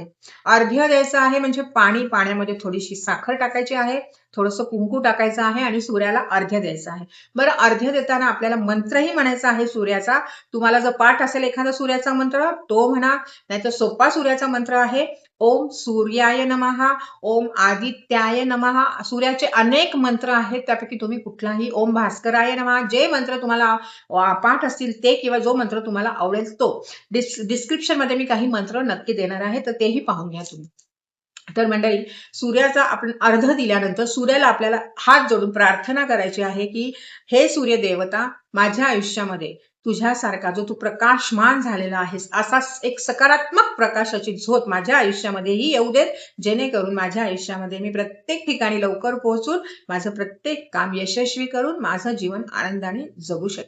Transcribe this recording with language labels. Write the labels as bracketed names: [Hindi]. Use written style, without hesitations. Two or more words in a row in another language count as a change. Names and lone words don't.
[Marathi] अर्घ्य द्यायचं आहे म्हणजे पाण्यामध्ये थोडीशी साखर टाकायची आहे, थोडंसं कुंकू टाकायचं आहे आणि सूर्याला अर्घ्य द्यायचं आहे. बरं, अर्घ्य देताना आपल्याला मंत्रही म्हणायचा आहे सूर्याचा. तुम्हाला जर पाठ असेल एखादा सूर्याचा मंत्र तो म्हणा, नाहीतर सोपा सूर्याचा मंत्र आहे [Sanskrit] ओम सूर्याय नमः, ओम आदित्याय नमः. [Marathi] सूर्याचे अनेक मंत्र आहेत, त्यापैकी तुम्ही कुठलाही, [Sanskrit] ओम भास्कराय नमः, [Marathi] जे मंत्र तुम्हाला पाठ असतील ते, किंवा जो मंत्र तुम्हाला आवडेल तो. डिस्क्रिप्शन मध्ये मी काही मंत्र नक्की देणार आहे, तर तेही पाहून घ्या तुम्ही. तर मंडळी, सूर्याचा आपण अर्घ्य दिल्यानंतर सूर्याला आपल्याला हात जोडून प्रार्थना करायची आहे की हे सूर्य देवता, माझ्या आयुष्यामध्ये तुझ्यासारखा जो तू प्रकाशमान झालेला आहेस, असा एक सकारात्मक प्रकाशाची झोत माझ्या आयुष्यामध्येही येऊ देत, जेणेकरून माझ्या आयुष्यामध्ये मी प्रत्येक ठिकाणी लवकर पोहोचून माझं प्रत्येक काम यशस्वी करून माझं जीवन आनंदाने जगू शकेन.